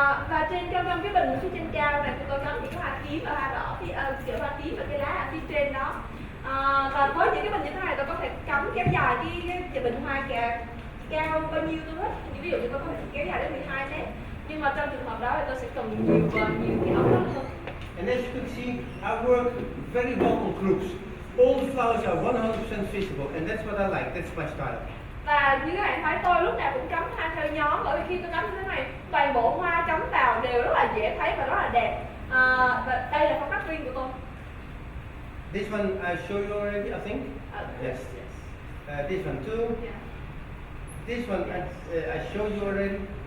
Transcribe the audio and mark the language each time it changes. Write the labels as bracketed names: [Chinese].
[Vietnamese] Và trong cái bình phía trên cao này tôi cắm những cái hoa tím và hoa đỏ, kiểu hoa tím và cây lá ở phía trên đó. Và với những cái bình như thế này tôi có thể cắm kéo dài cái bình hoa cao bao nhiêu tôi thích. Ví dụ như tôi có thể kéo dài đến 12 mét. Nhưng mà trong trường hợp đó thì tôi sẽ cần nhiều cái ống đó hơn. [English] And as you can see, I work very well on groups. All the flowers are 100% visible, and that's what I like. That's my style. [Vietnamese] Và như các bạn thấy tôi lúc nào cũng cắm hoa theo nhóm, bởi vì khi tôi cắm như thế này toàn bộ hoa cắm vào đều rất là dễ thấy và rất là đẹp. Và đây là phong cách riêng của tôi. [English] This one I showed you already, I think. Yes. This one too. Yeah. This one I showed you already.